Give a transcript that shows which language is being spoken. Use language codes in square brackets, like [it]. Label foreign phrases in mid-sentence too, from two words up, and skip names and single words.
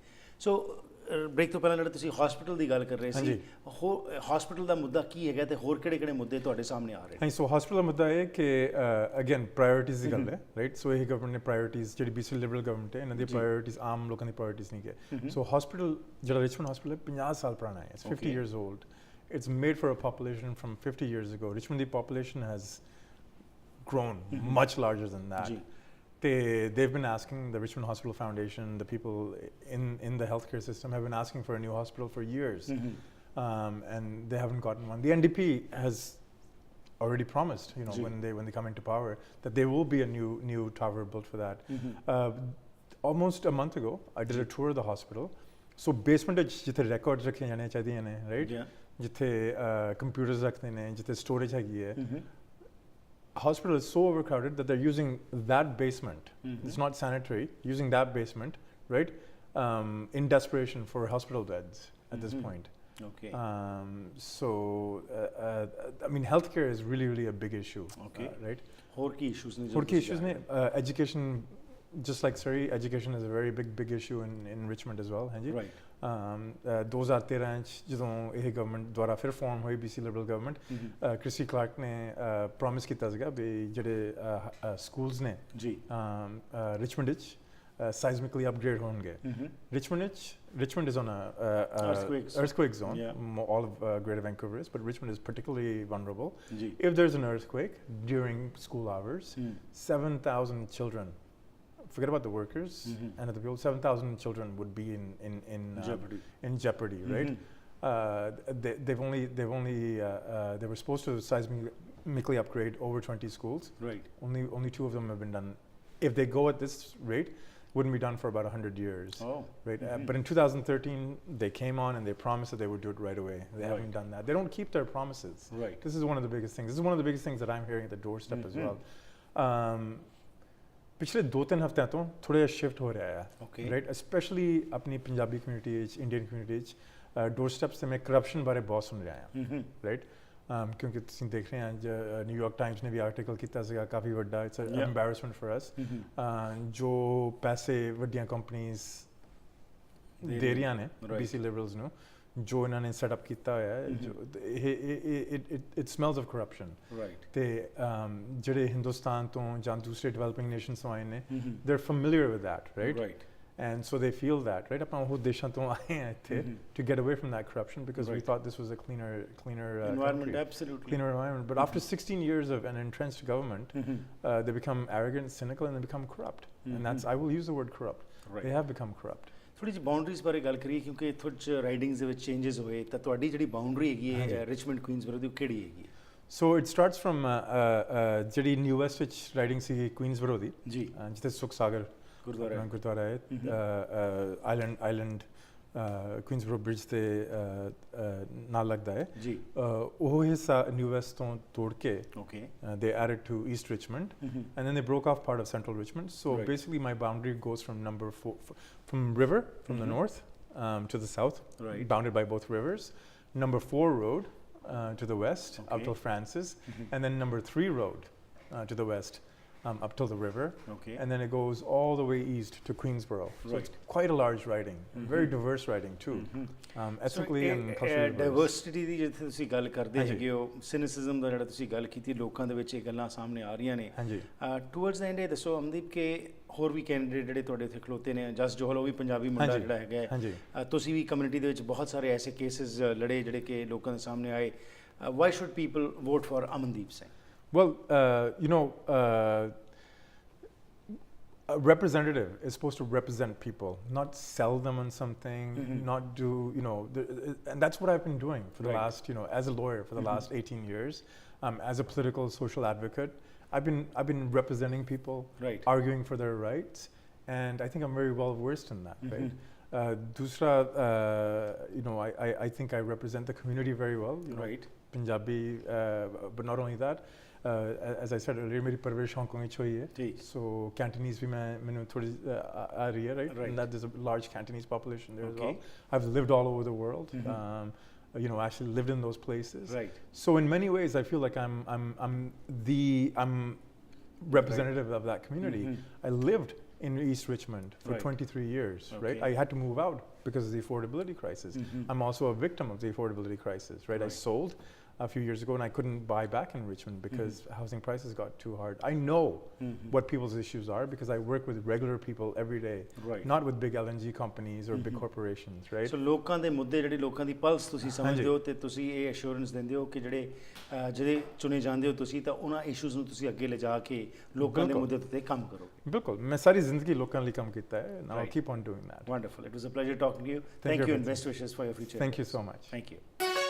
[pa] ਸੋ ਬ੍ਰੇਕ ਤੋਂ ਪਹਿਲਾਂ ਜਿਹੜੇ ਤੁਸੀਂ ਹਸਪੀਟਲ ਦੀ ਗੱਲ ਕਰ ਰਹੇ ਸੀ, ਹਸਪੀਟਲ ਦਾ ਮੁੱਦਾ ਕੀ ਹੈਗਾ ਤੇ ਹੋਰ ਕਿਹੜੇ ਮੁੱਦੇ ਤੁਹਾਡੇ ਸਾਹਮਣੇ ਆ ਰਹੇ ਨੇ? ਸੋ ਹਸਪੀਟਲ ਦਾ ਮੁੱਦਾ ਇਹ ਕਿ [en] again priorities [pa] ਦੀ ਗੱਲ ਹੈ, ਰਾਈਟ। ਸੋ ਇਹ ਗਵਰਨਮੈਂਟ ਨੇ ਪ੍ਰਾਇੋਰਟੀਜ਼, ਜਿਹੜੀ [en] BC Liberal government [pa] ਹੈ, ਇਹਨਾਂ ਦੀ ਪ੍ਰਾਇੋਰਟੀਜ਼ ਆਮ ਲੋਕਾਂ ਦੀ ਪ੍ਰਾਇੋਰਟੀਜ਼ ਨਹੀਂ ਹੈ। ਸੋ ਹਸਪੀਟਲ ਜਿਹੜਾ ਰਿਚਮੰਡ ਹਸਪੀਟਲ ਹੈ 50 ਸਾਲ ਪੁਰਾਣਾ ਹੈ, [en] It's 50 years old. It's made for a population from 50 years ago. Richmond, the population has grown much larger than that. They've been asking, the Richmond Hospital Foundation, the people in the healthcare system have been asking for a new hospital for years, and they haven't gotten one. The NDP has already promised, when they come into power, that there will be a new tower built for that. Almost a month ago, I did a tour of the hospital. So basement [pa] ਵਿੱਚ ਜਿੱਥੇ records ਰੱਖੀਆਂ ਜਾਣੀਆਂ ਚਾਹੀਦੀਆਂ ਨੇ, right? ਜਿੱਥੇ computers ਰੱਖਦੇ ਨੇ, ਜਿੱਥੇ storage ਹੈਗੀ ਹੈ, [en] hospital is so overcrowded that they're using that basement. It's not sanitary, using that basement, right? In desperation for hospital beds at this point. Okay. So, I mean, healthcare is really a big issue. Okay. Right? [pa] ਹੋਰ ਕੀ issues ਨੇ? ਹੋਰ ਕੀ issues ਨੇ? [en] Education, just like Surrey, education is a very big issue in Richmond as well. [pa] Hanji? Right. 2013 ਚ ਜਦੋਂ ਇਹ ਗਵਰਨਮੈਂਟ ਦੁਆਰਾ ਫਿਰ ਫਾਰਮ ਹੋਈ [en] BC Liberal government, [pa] ਕ੍ਰਿਸੀ ਕਲਾਰਕ ਨੇ ਪ੍ਰੋਮਿਸ ਕੀਤਾ ਸੀਗਾ ਵੀ ਜਿਹੜੇ ਸਕੂਲਸ ਨੇ ਰਿਚਮੰਡ ਵਿੱਚ [en] seismically upgrade [pa] ਹੋਣਗੇ। [en] Richmond is on a earthquake zone. All of Greater Vancouver is, but Richmond is particularly vulnerable. If there's an earthquake during school hours, 7,000 children, forget about the workers and the people, 7,000 children would be in jeopardy, right? They were supposed to seismically upgrade over 20 schools. Right. Only 2 of them have been done. If they go at this rate, wouldn't be done for about 100 years. Right. But in 2013 they came on and they promised that they would do it right away. They haven't done that. They don't keep their promises. Right. This is one of the biggest things. This is one of the biggest things that I'm hearing at the doorstep as well. [pa] ਪਿਛਲੇ 2-3 ਹਫ਼ਤਿਆਂ ਤੋਂ ਥੋੜ੍ਹਾ ਜਿਹਾ ਸ਼ਿਫਟ ਹੋ ਰਿਹਾ ਹੈ, ਰਾਈਟ, ਸਪੈਸ਼ਲੀ ਆਪਣੀ ਪੰਜਾਬੀ ਕਮਿਊਨਿਟੀ ਵਿੱਚ, [en] Indian community [pa] ਵਿੱਚ [en] door steps [pa] 'ਤੇ ਮੈਂ ਕਰਪਸ਼ਨ ਬਾਰੇ ਬਹੁਤ ਸੁਣ ਰਿਹਾ ਹਾਂ, ਰਾਈਟ। ਕਿਉਂਕਿ ਤੁਸੀਂ ਦੇਖ ਰਹੇ ਹੋ ਨਿਊਯਾਰਕ ਟਾਈਮਸ ਨੇ ਵੀ ਆਰਟੀਕਲ ਕੀਤਾ ਸੀਗਾ ਕਾਫੀ ਵੱਡਾ, [en] It's an embarrassment for us, [pa] ਜੋ ਪੈਸੇ ਵੱਡੀਆਂ ਕੰਪਨੀਜ਼ ਦੇ ਰਹੀਆਂ ਨੇ BC ਲਿਬਰਲਸ ਨੂੰ, ਜੋ ਇਹਨਾਂ ਨੇ ਸੈਟਅਪ ਕੀਤਾ ਹੋਇਆ ਹੈ, [en] It smells of corruption, [pa] ਰਾਈਟ। ਤੇ ਜਿਹੜੇ ਹਿੰਦੁਸਤਾਨ ਤੋਂ ਜਾਂ ਦੂਸਰੇ [en] developing nations [pa] ਤੋਂ ਆਏ ਨੇ, [en] they are familiar with that, [pa] ਰਾਈਟ, [en] and so they feel that, right? [pa] ਆਪਾਂ ਉਹ ਦੇਸ਼ਾਂ ਤੋਂ ਆਏ ਹਾਂ ਇੱਥੇ [en] to get away from that corruption because we thought this was a cleaner environment, country. Absolutely cleaner environment. But after 16 years of an entrenched government, they become arrogant, cynical, and they become corrupt. And that's, I will use the word corrupt. They have become corrupt. [pa] ਥੋੜੀ ਜਿਹੀ ਬਾਉਂਡਰੀਜ਼ ਬਾਰੇ ਗੱਲ ਕਰੀਏ, ਕਿਉਂਕਿ ਇੱਥੋਂ ਰਾਈਡਿੰਗਸ ਦੇ ਵਿੱਚ ਚੇਂਜਸ ਹੋਏ, ਤਾਂ ਤੁਹਾਡੀ ਜਿਹੜੀ ਬਾਉਂਡਰੀ ਹੈਗੀ ਹੈ ਰਿਚਮੰਡ ਕੁਈਨਸਬਰੋ ਦੀ, ਕਿਹੜੀ ਹੈਗੀ ਹੈ? [en] So it starts from [pa] ਜਿਹੜੀ ਨਿਊ ਵੈਸਟ ਵਿੱਚ ਰਾਈਡਿੰਗ ਸੀ ਕੁਈਨਸਬਰੋ ਦੀ, ਜਿੱਥੇ ਸੁਖ ਸਾਗਰ ਗੁਰਦੁਆਰਾ ਹੈ, ਆਈਲੈਂਡ ਕੁਈਨਸਬਰੋ ਬ੍ਰਿਜ ਤੇ ਨਾਲ ਲੱਗਦਾ ਹੈ, ਉਹ ਹਿੱਸਾ ਨਿਊ ਵੈਸਟ ਤੋਂ ਤੋੜ ਕੇ [en] they added to East Richmond, and then they broke off part of Central Richmond. So basically my boundary goes from number 4, from river, from the north to the south, bounded by both rivers. Number 4 road to the west, up till Francis, and then number 3 road to the west. Up till the river, and then it goes all the way east to Queensborough. So it's quite a large riding, very diverse riding too, ethically and culturally diverse. [pa] Diversity ਦੀ ਜਿੱਥੇ ਤੁਸੀਂ ਗੱਲ ਕਰਦੇ ਹੈਗੇ ਹੋ, cynicism ਦਾ ਜਿਹੜਾ ਤੁਸੀਂ ਗੱਲ ਕੀਤੀ, ਲੋਕਾਂ ਦੇ ਵਿੱਚ ਇਹ ਗੱਲਾਂ ਸਾਹਮਣੇ ਆ ਰਹੀਆਂ ਨੇ। [en] towards the end [pa] ਇਹ ਦੱਸੋ ਅਮਨਦੀਪ ਕਿ ਹੋਰ ਵੀ ਕੈਂਡੀਡੇਟ ਜਿਹੜੇ ਤੁਹਾਡੇ ਇੱਥੇ ਖਲੋਤੇ ਨੇ, ਜਸ ਜੋਹਲ ਉਹ ਵੀ ਪੰਜਾਬੀ ਮੁੰਡਾ ਜਿਹੜਾ ਹੈਗਾ, ਤੁਸੀਂ ਵੀ ਕਮਿਊਨਿਟੀ ਦੇ ਵਿੱਚ ਬਹੁਤ ਸਾਰੇ ਐਸੇ ਕੇਸਿਸ ਲੜੇ ਜਿਹੜੇ ਕਿ ਲੋਕਾਂ ਦੇ ਸਾਹਮਣੇ ਆਏ। [en] Why should people vote for Amandeep Singh? Well, you know, a representative is supposed to represent people, not sell them on something, not do, you know, and that's what I've been doing for the last, you know, as a lawyer for the last 18 years, as a political social advocate. I've been representing people, arguing for their rights, and I think I'm very well versed in that, right? Dusra, you know, I think I represent the community very well, Punjabi, but not only that. As I said earlier, [hi] मेरी परवरिश हांगकांग में हुई है, so Cantonese भी मैंने थोड़ी आ रही है, [en] right? And that there's a large Cantonese population there as well. I've lived all over the world, you know, actually lived in those places. So in many ways, I feel like I'm representative of that community. I lived in East Richmond for 23 years, right? I had to move out because of the affordability crisis. I'm also a victim of the affordability crisis, right? I sold a few years ago and I couldn't buy back in Richmond because housing prices got too hard. I know what people's issues are because I work with regular people every day, not with big LNG companies or big corporations, right? [pa] So ਲੋਕਾਂ ਦੇ ਮੁੱਦੇ ਜਿਹੜੇ ਲੋਕਾਂ ਦੀ ਪਲਸ ਤੁਸੀਂ ਸਮਝਦੇ ਹੋ ਤੇ ਤੁਸੀਂ ਇਹ ਅਸ਼ੋਰੈਂਸ ਦਿੰਦੇ ਹੋ ਕਿ ਜਿਹੜੇ ਚੁਣੇ ਜਾਂਦੇ ਹੋ ਤੁਸੀਂ ਤਾਂ ਉਹਨਾਂ ਇਸ਼ੂਜ਼ ਨੂੰ ਤੁਸੀਂ ਅੱਗੇ ਲਿਜਾ ਕੇ ਲੋਕਾਂ ਦੇ ਮੁੱਦੇ ਤੇ ਕੰਮ ਕਰੋ। ਬਿਲਕੁਲ, ਮੈਂ ਸਾਰੀ ਜ਼ਿੰਦਗੀ ਲੋਕਾਂ ਲਈ ਕੰਮ ਕੀਤਾ ਹੈ। [en] Now I'll keep on doing that. Wonderful. It was a pleasure talking to you. Thank you and best wishes for your future. Thank you so much. Thank you.